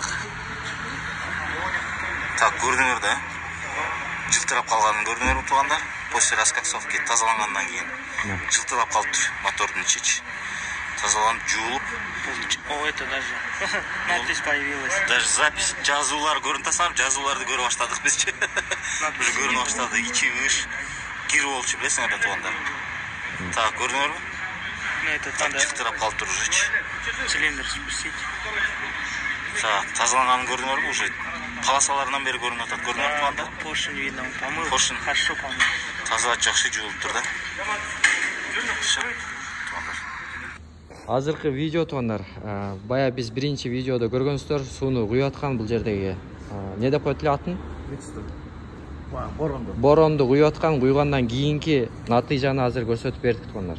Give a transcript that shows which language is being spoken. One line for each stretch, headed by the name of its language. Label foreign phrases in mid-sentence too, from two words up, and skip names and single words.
Kyrgyz: Так, көрдүңөр да. Жылтырап калганын көрдүңөрбү туугандар?
Russian: После раскоксовки
Kyrgyz: тазалангандан кийин жылтырап калыптыр мотордун ичи. Тазаланып, жуулуп.
Russian: О, это даже надпись появилась. Даже запись,
Kyrgyz: жазуулар көрүнүп атасыңарбы? Жазууларды көрүп баштадык бизчи. Уже көрүнүп баштады. Ичи ыш кирип болчу, билесиңер да туугандар. Так, көрдүңөрбү?
Russian: Ну, это Так, надо
Kyrgyz: жылтырап калыптыр уже.
Russian: цилиндр спустить.
Kyrgyz: Так, тазаланганын көрдүңөрбү? Уже полосаларынан бери көрүнүп атат. Көрдүңөрбү туугандар?
Russian: Поршень видно, он помыл. Поршень. Хорошо помыл.
Kyrgyz: Таза жакшы жуулуптур да. Азыркы видео тугандар, бая биз биринчи видеодо көргөнсүздөр, сууну куюп аткан бул жердеги. Не деп коет эле атын? Боронду. Боронду куюп аткан, куйгандан кийинки натыйжаны азыр көрсөтүп бердик тугандар.